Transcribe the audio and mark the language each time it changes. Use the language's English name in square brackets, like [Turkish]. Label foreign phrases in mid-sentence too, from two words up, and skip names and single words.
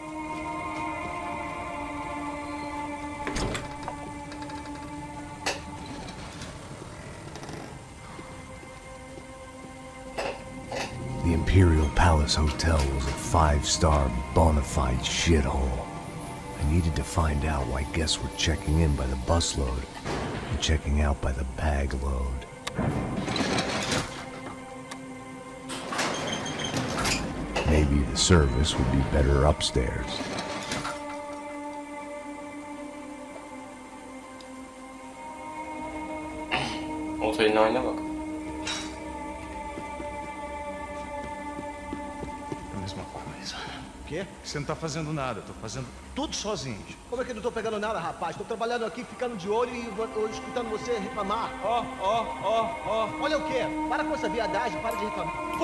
[English] The Imperial Palace Hotel was a five-star bona fide shithole. I needed to find out why guests were checking in by the busload and checking out by the bag load. Maybe the service would be better upstairs. [Turkish] Otelin haline bak. [Portuguese] É a mesma coisa. O quê? Você não tá fazendo nada, eu tô fazendo tudo sozinho. Como é que eu não tô pegando nada, rapaz? Tô trabalhando aqui, ficando de olho e escutando você reclamar. Ó. Olha o quê? Para com essa viadagem, para de reclamar.